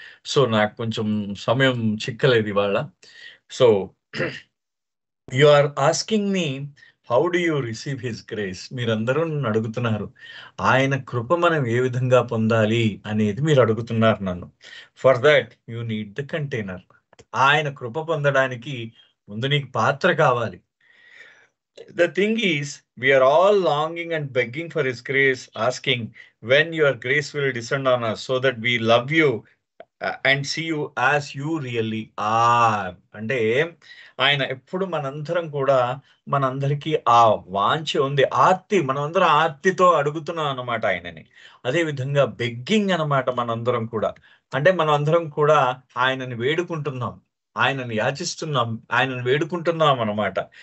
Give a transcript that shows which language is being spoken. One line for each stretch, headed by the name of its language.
English: so,
Telugu: నాకు కొంచెం సమయం చిక్కలేదు ఇవాళ.
English: So, you are asking me how do you receive his grace?
Telugu: మీరందరూ నన్ను అడుగుతున్నారు. ఆయన కృప మనం ఏ విధంగా పొందాలి అనేది మీరు అడుగుతున్నారు నన్ను.
English: For that you need the container.
Telugu: ఆయన కృప పొందడానికి ముందు నీకు పాత్ర కావాలి.
English: The thing is, we are all longing and begging for His grace, asking when your grace will descend on us so that we love you and see you as you really are.
Telugu: అంటే ఆయన ఎప్పుడు మనందరం కూడా మనందరికీ ఆ వాంఛ ఉంది, ఆర్తి, మనమందరం ఆర్తితో అడుగుతున్నాం అన్నమాట ఆయనని. అదే విధంగా బెగ్గింగ్ అన్నమాట మనందరం కూడా. అంటే మనం అందరం కూడా ఆయనని వేడుకుంటున్నాం, ఆయనని యాచిస్తున్నాం, ఆయనని వేడుకుంటున్నాం అన్నమాట.